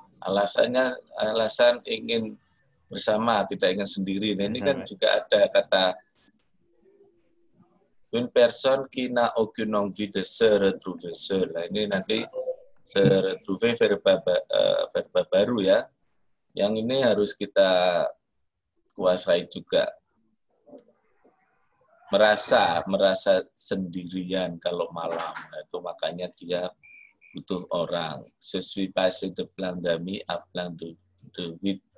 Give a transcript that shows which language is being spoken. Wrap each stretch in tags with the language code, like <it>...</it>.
<id>Alasan ingin bersama, tidak ingin sendiri. Nah, ini kan juga ada kata</id> <fr>une personne qui n'a aucune envie de se retrouver seule.</fr> <id>Nah, ini nanti</id> <fr>se retrouver</fr> <id>verba baru ya. Yang ini harus kita kuasai juga. Merasa sendirian kalau malam. Nah, itu makanya dia butuh orang.</id> <fr>Je suis passé de plein d'amis à plein de vide.</fr>